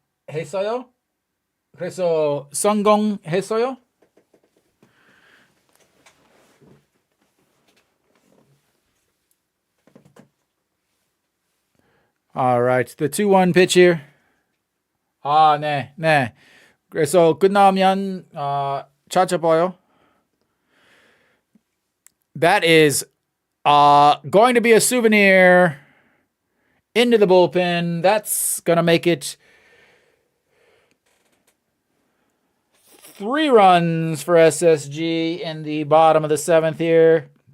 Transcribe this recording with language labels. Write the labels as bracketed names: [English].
[Korean] 했어요? 그래서 성공했어요? [English] All right, the 2-1 pitch here. [Korean] 네. 그래서 끝나면 찾아봐요. [English] That is going to be a souvenir into the bullpen. That's going to make it 3 runs for SSG in the bottom of the 7th here.